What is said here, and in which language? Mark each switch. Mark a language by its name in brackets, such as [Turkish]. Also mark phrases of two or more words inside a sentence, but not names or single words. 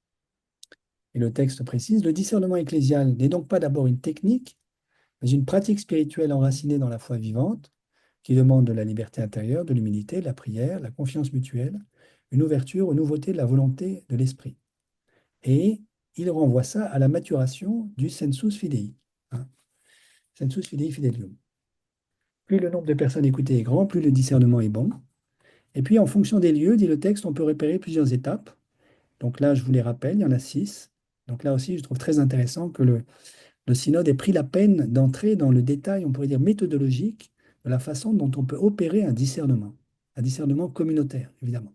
[French] Et le texte précise, le discernement ecclésial n'est donc pas d'abord une technique, mais une pratique spirituelle enracinée dans la foi vivante, qui demande de la liberté intérieure, de l'humilité, de la prière, la confiance mutuelle, une ouverture aux nouveautés de la volonté de l'Esprit. Et il renvoie ça à la maturation du [Latin] sensus fidei, [French] hein. [Latin] Sensus fidei fidelium. [French] Plus le nombre de personnes écoutées est grand, plus le discernement est bon. Et puis, en fonction des lieux, dit le texte, on peut repérer plusieurs étapes. Donc là, je vous les rappelle, il y en a 6. Donc là aussi, je trouve très intéressant que le synode ait pris la peine d'entrer dans le détail, on pourrait dire méthodologique, de la façon dont on peut opérer un discernement communautaire, évidemment.